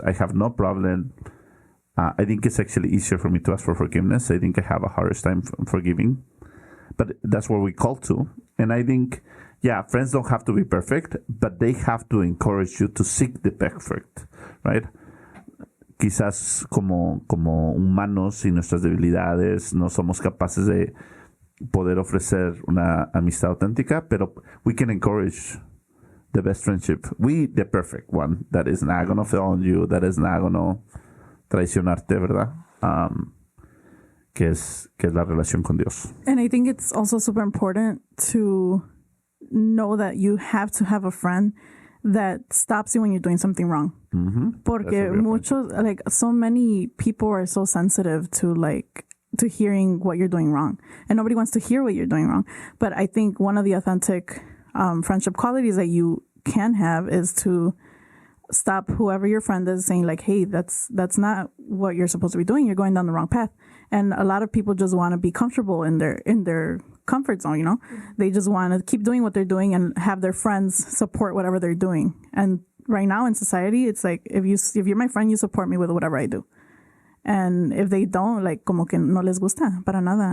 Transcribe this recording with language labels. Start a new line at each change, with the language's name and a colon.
English: I have no problem. I think it's actually easier for me to ask for forgiveness. I think I have a hardest time forgiving. But that's what we call to. And I think, yeah, friends don't have to be perfect, but they have to encourage you to seek the perfect, right?
Spanish: Quizás como humanos y nuestras debilidades no somos capaces de poder ofrecer una amistad auténtica, pero
English: we can encourage the best friendship. The perfect one, that is not going to fail on you, that is not going to
Spanish: traicionarte, ¿verdad? Que es la relación con Dios.
English: And I think it's also super important to know that you have to have a friend that stops you when you're doing something wrong. Mm-hmm.
Spanish: Porque muchos,
English: like, so many people are so sensitive to hearing what you're doing wrong, and nobody wants to hear what you're doing wrong. But I think one of the authentic friendship qualities that you can have is to stop whoever your friend is saying, like, hey, that's not what you're supposed to be doing. You're going down the wrong path. And a lot of people just want to be comfortable in their comfort zone, you know? Mm-hmm. They just want to keep doing what they're doing and have their friends support whatever they're doing. And right now in society, it's like, if you're my friend, you support me with whatever I do. And if they don't, like,
Spanish: como que no les gusta para nada.